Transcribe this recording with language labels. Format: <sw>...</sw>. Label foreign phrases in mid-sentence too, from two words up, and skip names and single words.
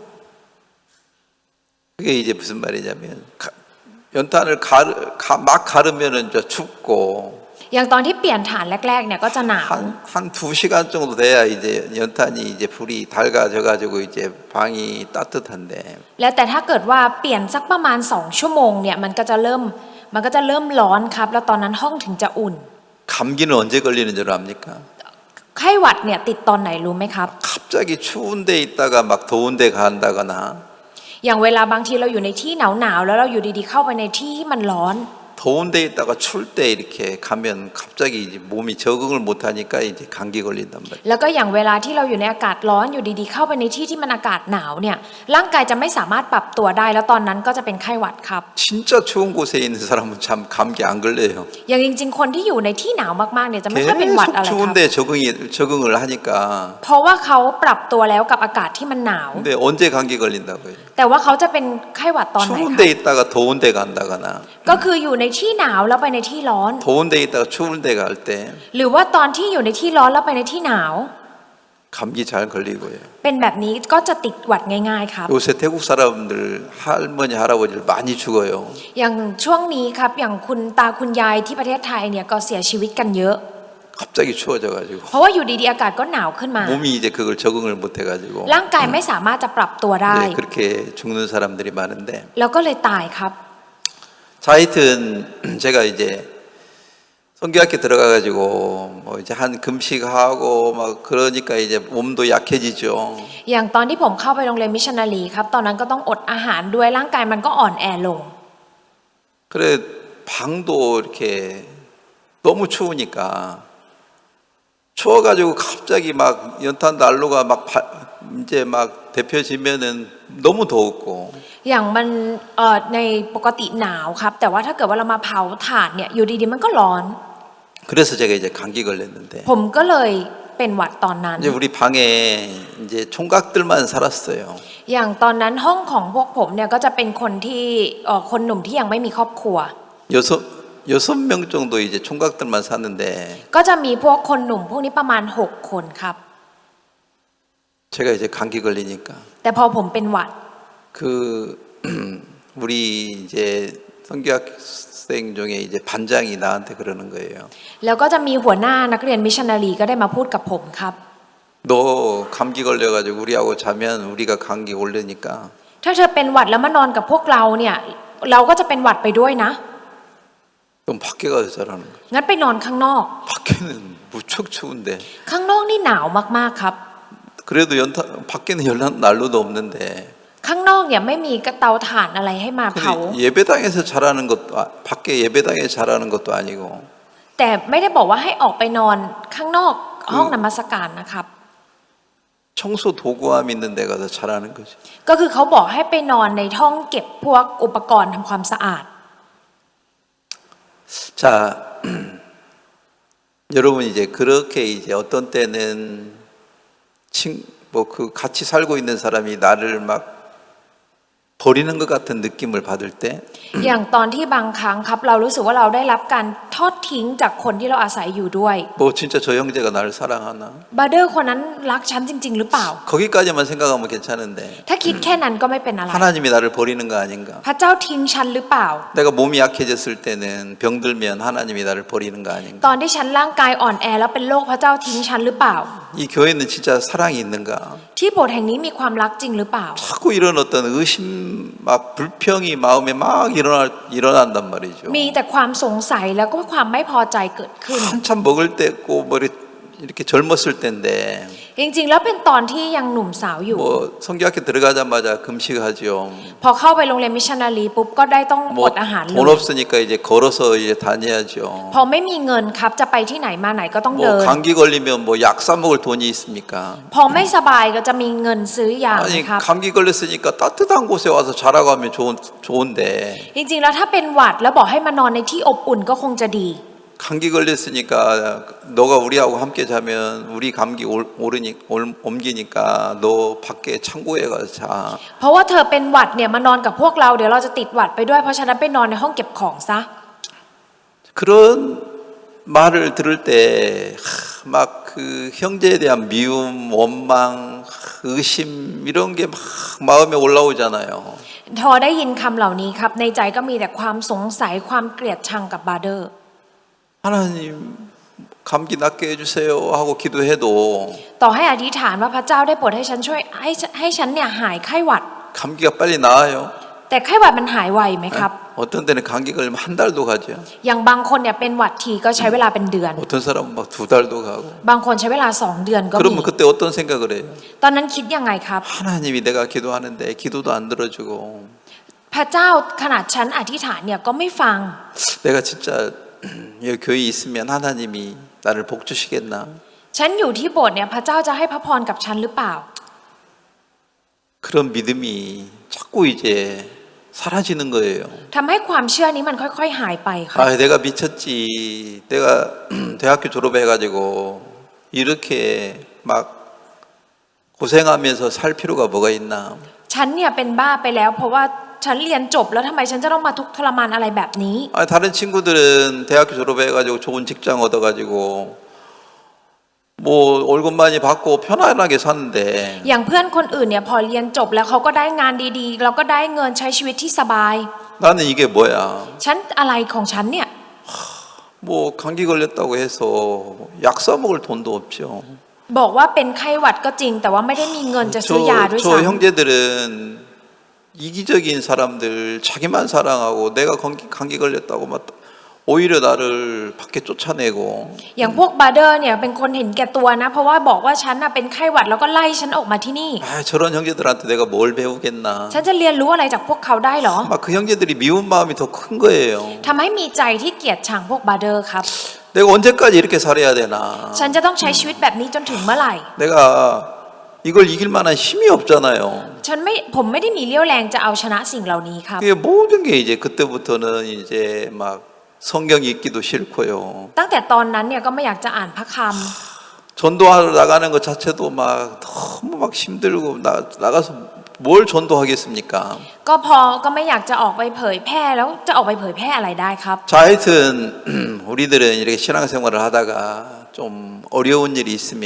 <ko>그게 이제 무슨 말이냐면 연탄을 막 가르면은 저 춥고</ko> <th>อย่างตอนที่เปลี่ยนถ่านแรกๆเนี่ยก็จะหนาว</th> <ko>한 2시간 정도 돼야 이제 연탄이 이제 불이 달가져가지고 이제 방이 따뜻한데</ko> <th>แล้วแต่ถ้าเกิดว่าเปลี่ยนสักประมาณ2 ชั่วโมงเนี่ยมันก็จะเริ่มร้อนครับแล้วตอนนั้นห้องถึงจะอุ่น</th> <ko>감기는 언제 걸리는 줄 압니까?</ko> <th>ไข้หวัดเนี่ยติดตอนไหนรู้ไหมครับ</th> <ko>갑자기 추운 데 있다가 막 더운 데 간다거나</ko> <th>อย่างเวลาบางทีเราอยู่ในที่หนาวๆแล้วเราอยู่ดีๆเข้าไปในที่ที่มันร้อน</th> <ko>더운 데 있다가 추울 때 이렇게 가면 갑자기 이제 몸이 적응을 못 하니까 이제 감기 걸린단 말이에요.</ko> <th>แล้วก็อย่างเวลาที่เราอยู่ในอากาศร้อนอยู่ดีๆเข้าไปในที่ที่มันอากาศหนาวเนี่ยร่างกายจะไม่สามารถปรับตัวได้แล้วตอนนั้นก็จะเป็นไข้หวัดครับ</th> <ko>진짜 추운 곳에 있는 사람은 참 감기 안 걸려요.</ko> <th>อย่างจริงๆคนที่อยู่ในที่หนาวมากๆเนี่ยจะไม่ค่อยเป็นหวัด</th> <ko>계속</ko> <th>อะไรครับ</th> <ko>추운데 적응을 하니까</ko> <th>เพราะว่าเขาปรับตัวแล้วกับอากาศที่มันหนาว</th> <ko>근데 언제 감기 걸린다고요?</ko> <th>แต่ว่าเขาจะเป็นไข้หวัดตอนไหน</th> <ko>추운</ko> <th>ค</th> <ko>데</ko> <th>รับ</th> <ko>있다가 더운 데 간다거나</ko> <th>ก็คืออยู่ในที่หนาวแล้วไปในที่ร้อน</th> <ko>더운 데 있다가 추운 데 갈 때</ko> <th>หรือว่าตอนที่อยู่ในที่ร้อนแล้วไปในที่หนาว</th> <ko>감기 잘 걸리고요.</ko> <th>เป็นแบบนี้ก็จะติดหวัดง่ายๆครับ</th> <ko>요새 태국 사람들 할머니 할아버지를 많이 죽어요.</ko> <th>อย่างช่วงนี้ครับอย่างคุณตาคุณยายที่ประเทศไทยเนี่ยก็เสียชีวิตกันเยอะ</th> <ko>갑자기 추워져가지고</ko> <th>เพราะว่าอยู่ดีๆอากาศก็หนาวขึ้นมา</th> <ko>몸이 이제 그걸 적응을 못해가지고</ko> <th>ร่างกายไม่สามารถจะปรับตัวได้</th> <ko>네, 그렇게 죽는 사람들이 많은데</ko> <th>แล้วก็เลยตายครับ</th> <ko>자, 하여튼 제가 이제 선교학교 들어가가지고 뭐 이제 한 금식하고 막 그러니까 이제 몸도 약해지죠.</ko> <th>อย่างตอนที่ผมเข้าไปโรงเรียนมิชชันนารีครับตอนนั้นก็ต้องอดอาหารด้วยร่างกายมันก็อ่อนแอลง</th> <ko>그래 방도 이렇게 너무 추우니까 추워가지고 갑자기 막 연탄 난로가 막 이제 막 데펴지면은 너무 더웠고</ko> <th>อย่างมันในปกติหนาวครับแต่ว่าถ้าเกิดว่าเรามาเผาถ่านเนี่ยอยู่ดีๆมันก็ร้อน</th> <ko>그래서 제가 이제 감기 걸렸는데</ko> <th>ผมก็เลยเป็นหวัดตอนนั้น</th> <ko>이제 우리 방에 이제 총각들만 살았어요.</ko> <th>อย่างตอนนั้นห้องของพวกผมเนี่ยก็จะเป็นคนที่คนหนุ่มที่ยังไม่มีครอบครัว</th> <ko>여섯 명 정도 이제 총각들만 사는데</ko> <th>ก็จะมีพวกคนหนุ่มพวกนี้ประมาณ6คนครับ</th> <ko>제가 이제 감기 걸리니까</ko> <th>แต่พอผมเป็นหวัด</th> <ko>그 우리 이제 성교학생 중에 이제 반장이 나한테 그러는 거예요.</ko> <th>แล้วก็จะมีหัวหน้านักเรียนมิชชันนารีก็ได้มาพูดกับผมครับ</th> <ko>너 감기 걸려가지고 우리하고 자면 우리가 감기 걸리니까</ko> <th>ถ้าเธอเป็นหวัดแล้วมานอนกับพวกเราเนี่ยเราก็จะเป็นหวัดไปด้วยนะ</th> <ko>그럼 밖에 가서 자라는 거예요.</ko> <th>งั้นไปนอนข้างนอก</th> <ko>밖에는 무척 추운데</ko> <th>ข้างนอกนี่หนาวมากๆครับ</th> <ko>그래도 밖에는 연탄 난로도 없는데</ko> <th>ข้างนอกเนี่ยไม่มีกระเตาถ่านอะไรให้มาเผา</th> <ko>근데 예배당에서 자라는 것도 밖에 예배당에 자라는 것도 아니고</ko> <th>แต่ไม่ได้บอกว่าให้ออกไปนอนข้างนอกห้องนมัสการนะครับ</th> <ko>청소 도구함 있는 데 가서 자라는 거지.</ko> <th>ก็คือเขาบอกให้ไปนอนในห้องเก็บพวกอุปกรณ์ทำความสะอาด</th> <ko>자, 여러분 이제 그렇게 이제 어떤 때는 뭐 그 같이 살고 있는 사람이 나를 막 버리는 것 같은 느낌을 받을 때</ko> <th>อย่างตอนที่บางครั้งครับเรารู้สึกว่าเราได้รับการทอดทิ้งจากคนที่เราอาศัยอยู่ด้วย</th> <ko>뭐 진짜 저 형제가 나를 사랑하나?</ko> <th>บาร์เดอร์คนนั้นรักฉันจริงๆหรือเปล่า</th> <ko>거기까지만 생각하면 괜찮은데</ko> <th>ถ้าคิดแค่นั้นก็ไม่เป็นอะไร</th> <ko>하나님이 나를 버리는 거 아닌가?</ko> <th>พระเจ้าทิ้งฉันหรือเปล่า</th> <ko>내가 몸이 약해졌을 때는 병들면 하나님이 나를 버리는 거 아닌가?</ko> <th>ตอนที่ฉันร่างกายอ่อนแอแล้วเป็นโรคพระเจ้าทิ้งฉันหรือเปล่า</th> <ko>이 교회는 진짜 사랑이 있는가?</ko> <th>ที่โบสถ์แห่งนี้มีความรักจริงหรือเปล่า</th> <ko>자꾸 이런 어떤 의심 막 불평이 마음에 막 일어난단 말이죠.</ko> <th>มีแต่ความสงสัยแล้วก็ความไม่พอใจเกิดขึ้น</th> <ko>한참 먹을 때고 뭐 이렇게 젊었을 때인데</ko> <th>จริงๆแล้วเป็นตอนที่ยังหนุ่มสาวอยู่</th> <ko>뭐 성교학교 들어가자마자 금식하죠.</ko> <th>พอเข้าไปโรงเรียนมิชชันนารีปุ๊บก็ได้ต้องอ</th> <ko>뭐</ko> <th>ดอาหารเล</th> <ko>돈</ko> <th>ย</th> <ko>없으니까 이제 걸어서 이제 다녀야죠.</ko> <th>พอไม่มีเงินครับจะไปที่ไหนมาไหนก็ต้องเดิ</th> <ko>뭐</ko> <th>น</th> <ko>감기 걸리면 뭐 약 사 먹을 돈이 있습니까?</ko> <th>พอไม่สบายก็จะมีเงินซื้อยา</th> <ko>아니</ko> <th>นะครับ</th> <ko>감기 걸렸으니까 따뜻한 곳에 와서 자라고 하면 좋은데</ko> <th>จริงๆแล้วถ้าเป็นหวัดแล้วบอกให้มานอนในที่อบอุ่นก็คงจะดี</th> <ko>감기 걸렸으니까 너가 우리하고 함께 자면 우리 감기 옮기니까 너 밖에 창고에 가서 자.</ko> <th>เพราะว่าเธอเป็นหวัดเนี่ยมานอนกับพวกเราเดี๋ยวเราจะติดหวัดไปด้วยเพราะฉะนั้นไปนอนในห้องเก็บของซะ</th> <ko>그런 말을 들을 때 막 그 형제에 대한 미움, 원망, 의심 이런 게 막 마음에 올라오잖아요.</ko> <th>พอได้ยินคำเหล่านี้ครับในใจก็มีแต่ความสงสัยความเกลียดชังกับบาร์เดอร์</th> <ko>하나님 감기 낫게 해주세요 하고 기도해도</ko> <th>ต่อให้อธิษฐานว่าพระเจ้าได้โปรดให้ฉันช่วยให้ฉันเนี่ยหายไข้หวัด</th> <ko>감기가 빨리 나아요.</ko> <th>แต่ไข้หวัดมันหายไวไหมครับ</th> <ko>어떤 때는 감기 걸리면 한 달도 가죠.</ko> <th>อย่างบางคนเนี่ยเป็นหวัดทีก็ใช้เวลาเป็นเดือน</th> <ko>어떤 사람은 막 두 달도 가고.</ko> <th>บางคนใช้เวลา2 เดือนก็มี</th> <ko>그러면 그때 어떤 생각을 해요?</ko> <th>ตอนนั้นคิดยังไงครับ</th> <ko>하나님이 내가 기도하는데 기도도 안 들어주고</ko> <th>พระเจ้าขนาดฉันอธิษฐานเนี่ยก็ไม่ฟัง</th> <ko>내가 진짜 여기 교회에 있으면 하나님이 나를 복 주시겠나?</ko> <th>ฉันอยู่ที่โบสถ์เนี่ยพระเจ้าจะให้พระพรกับฉันหรือเปล่า</th> <ko>그런 믿음이 자꾸 이제 사라지는 거예요.</ko> <th>ทำให้ความเชื่อนี้มันค่อยๆหายไปค่ะ</th> <ko>아, 내가 미쳤지. 내가 대학교 졸업해가지고 이렇게 막 고생하면서 살 필요가 뭐가 있나?</ko> <th>ฉันเนี่ยเป็นบ้าไปแล้วเพราะว่าฉันเรียนจบแล้วทำไมฉันจะต้องมาทุกข์ทรมานอะไรแบบนี้</th> <ko>아, 다른 친구들은 대학교 졸업해가지고 좋은 직장 얻어가지고 뭐 월급 많이 받고 편안하게 사는데</ko> <th>อย่างเพื่อนคนอื่นเนี่ยพอเรียนจบแล้วเขาก็ได้งานดีๆแล้วก็ได้เงินใช้ชีวิตที่สบาย</th> <ko>나는 이게 뭐야?</ko> <th>ฉันอะไรของฉันเนี่ย</th> <ko>뭐 감기 걸렸다고 해서 약 사 먹을 돈도 없죠.</ko> <th>บอกว่าเป็นไข้หวัดก็จริง แต่ว่าไม่ได้มีเงินจะซื้อยาด้วย</th> <ko>저</ko> <th>ซ้ำ</th> <ko>형제들은 이기적인 사람들 자기만 사랑하고 내가 감기 걸렸다고 막 오히려 나를 밖에 쫓아내고</ko> <th>อย่างพวกบาร์เดอร์เนี่ยเป็นคนเห็นแก่ตัวนะเพราะว่าบอกว่าฉันน่ะเป็นไข้หวัดแล้วก็ไล่ฉันออกมาที่นี่</th> <ko>아, 저런 형제들한테 내가 뭘 배우겠나</ko> <th>ฉันจะเรียนรู้อะไรจากพวกเขาได้เหรอ</th> <ko>막 그 형제들이 미운 마음이 더 큰 거예요.</ko> <th>ทำให้มีใจที่เกลียดชังพวกบาร์เดอร์ครับ</th> <ko>내가 언제까지 이렇게 살아야 되나</ko> <th>ฉันจะต้องใช้ชีวิตแบบนี้จนถึงเมื่อไหร่</th> <ko>내가 이걸 이길 만한 힘이 없잖아요.</ko> <th>ผมไม่ได้มีเรี่ยวแรงจะเอาชนะสิ่งเหล่านี้ครับ</th> <ko>그게 모든 게 이제 그때부터는 이제 막 성경 읽기도 싫고요.</ko> <th>ตั้งแต่ตอนนั้นเนี่ยก็ไม่อยากจะอ่านพระค</th> <ko>전도하러 나가는 것 자체도 막 너무 막 힘들고 나가서 뭘 전도하겠습니까?</ko> <th>ำก็ก็ไม่อยากจะออกไปเผยแพร่แล้วจะออกไปเผยแพร่อะไรได้ครับ</th> <ko>자, 하여튼 우리들은 이렇게 신앙생활을 하다가 좀 어려운 일이 있으면</ko>